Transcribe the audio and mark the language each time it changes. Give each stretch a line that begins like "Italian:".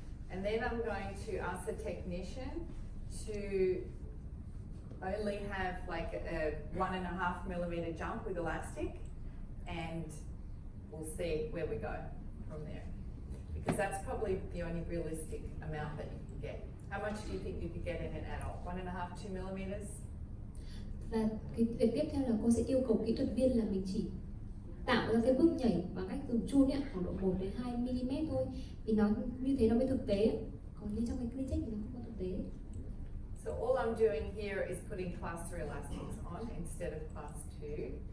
English: And then I'm going to ask the technician to only have like a 1.5 millimeter jump with elastic, and we'll see where we go from there. Because that's probably the only realistic amount that you can get. How much do you think you could get in an adult? 1.5, 2 millimeters?
Vietnamese: Và cái việc tiếp theo là cô sẽ yêu cầu kỹ thuật viên là mình chỉ tạo ra cái bước nhảy bằng cách dùng chun ấy, khoảng độ 1 đến 2 mm thôi, vì nó như thế nó mới thực tế. Còn như trong cái clean check thì nó không có thực tế.
English: So all I'm doing here is putting class 3 elastics on instead of class 2.